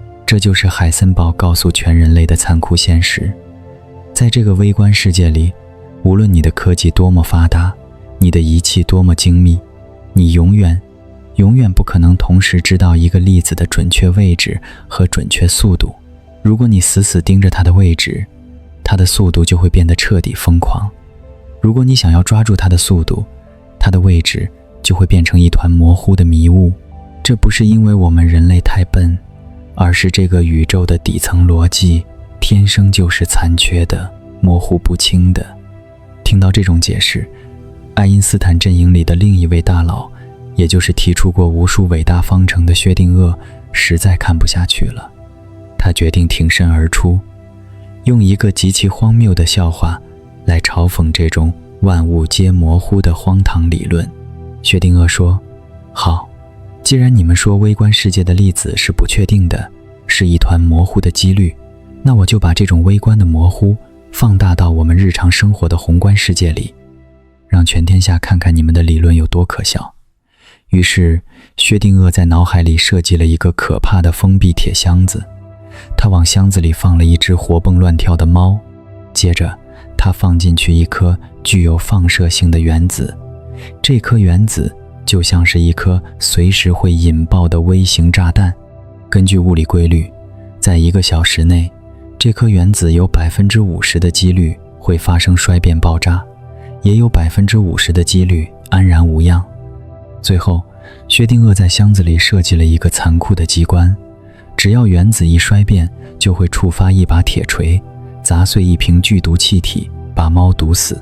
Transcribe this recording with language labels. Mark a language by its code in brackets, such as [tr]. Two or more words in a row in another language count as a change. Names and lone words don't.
[zh] 這就是海森堡告訴全人類的殘酷現實。在這個微觀世界裡，無論你的科技多麼發達，你的儀器多麼精密，你永遠不可能同時知道一個粒子的準確位置和準確速度。如果你死死盯着它的位置，它的速度就會變得徹底瘋狂；如果你想要抓住它的速度，它的位置就會變成一团模糊的迷霧。這不是因為我們人類太笨，而是這個宇宙的底層邏輯天生就是殘缺的、模糊不清的。听到這種解釋，愛因斯坦陣營裡的另一位大佬，也就是提出過無數偉大方程的薛定諤，實在看不下去了。他決定挺身而出，用一個極其荒謬的笑話來嘲諷這種萬物皆模糊的荒唐理論。薛定諤說：好，既然你們說微觀世界的粒子是不確定的，是一团模糊的幾率，那我就把這種微觀的模糊放大到我們日常生活的宏觀世界裡，讓全天下看看你們的理論有多可笑。於是薛定諤在腦海裡設計了一個可怕的封閉鐵箱子，他往箱子裡放了一隻活蹦亂跳的貓，接着他放進去一顆具有放射性的原子，這顆原子就像是一顆隨時會引爆的微型炸彈。根據物理規律，在1個小時內，這顆原子有 50% 的幾率會發生衰變爆炸，也有 50% 的幾率安然無恙。最後，薛定諤在箱子裡設計了一個殘酷的機關，只要原子一衰變，就會觸發一把鐵錘，砸碎一瓶劇毒氣體，把貓毒死。